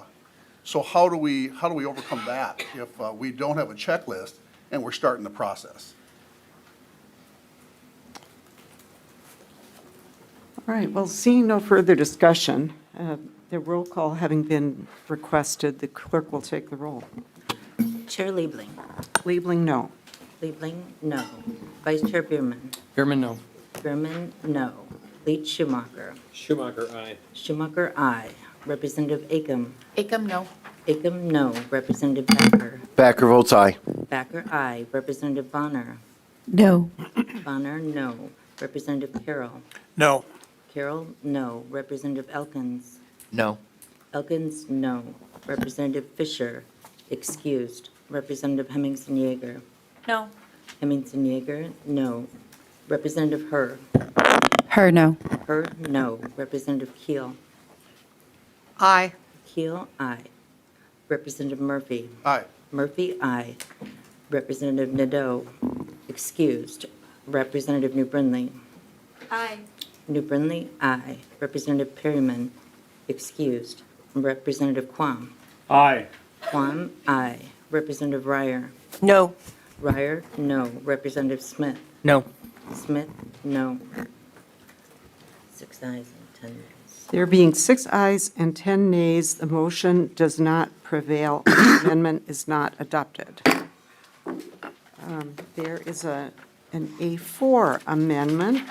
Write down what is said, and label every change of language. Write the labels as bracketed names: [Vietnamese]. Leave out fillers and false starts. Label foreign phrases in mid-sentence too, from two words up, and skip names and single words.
[English] So how do we overcome that if we don't have a checklist and we're starting the process? All right, well, seeing no further discussion, the roll call having been requested, the clerk will take the roll. Chair Liebling. Liebling, no. Liebling, no. Vice Chair Bierman. Bierman, no. Bierman, no. Leach Schumacher. Schumacher, aye. Schumacher, aye. Representative Acom. Acom, no. Acom, no. Representative Backer. Backer votes aye. Backer, aye. Representative Bonner. No. Bonner, no. Representative Carroll. No. Carroll, no. Representative Elkins. No. Elkins, no. Representative Fisher, excused. Representative Hemmingson-Yager. No. Hemmingson-Yager, no. Representative Herr. Her, no. Herr, no. Representative Keel. Aye. Keel, aye. Representative Murphy. Aye. Murphy, aye. Representative Nadeau, excused. Representative New Brindley. Aye. New Brindley, aye. Representative Perryman, excused. Representative Quam. Aye. Quam, aye. Representative Ryer. No. Ryer, no. Representative Smith. No. Smith, no. 6 ayes and 10 nays. There being 6 ayes and 10 nays, the motion does not prevail. The amendment is not adopted. There is an A4 amendment.